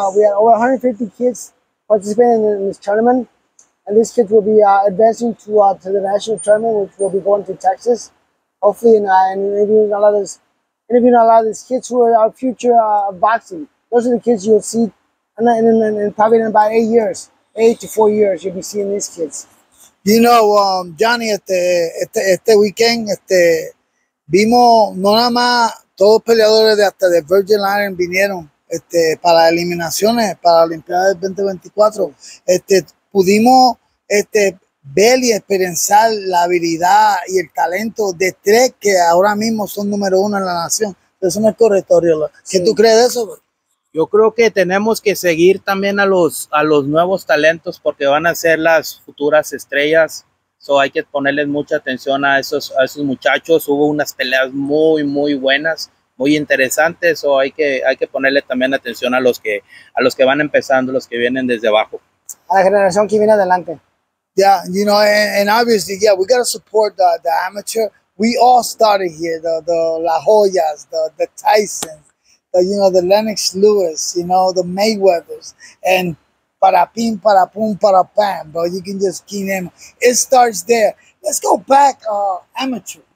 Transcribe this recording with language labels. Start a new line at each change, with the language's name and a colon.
English: We had over 150 kids participating in this tournament, and these kids will be advancing to the national tournament, which will be going to Texas, hopefully, and interviewing a lot of these kids who are our future boxing. Those are the kids you'll see, and probably in about 8 to 4 years, you'll be seeing these kids. You know,
Spanish: Jhonny, este weekend, vimos no nada más todos peleadores de Virgin Island vinieron. Para eliminaciones, para la Olimpiada del 2024, pudimos ver y experienciar la habilidad y el talento de 3 que ahora mismo son número 1 en la nación. Eso no es correcto, Arreola. ¿Qué tú crees de eso? Yo creo que tenemos que seguir también a los nuevos talentos porque van a ser las futuras estrellas.
English: So
Spanish: hay que ponerles mucha atención a esos muchachos. Hubo unas peleas muy buenas, muy interesantes, o hay que ponerle también atención a los que van empezando, los que vienen desde abajo. A la generación que viene adelante.
English: Yeah, you know, and obviously, yeah, we got to support the amateur. We all started here, the La Joyas, the Tysons, the Lennox Lewis, you know, the Mayweathers, and
Spanish: para pim, para pum, para pam,
English: bro. You can just keep them. It starts there. Let's go back, amateur.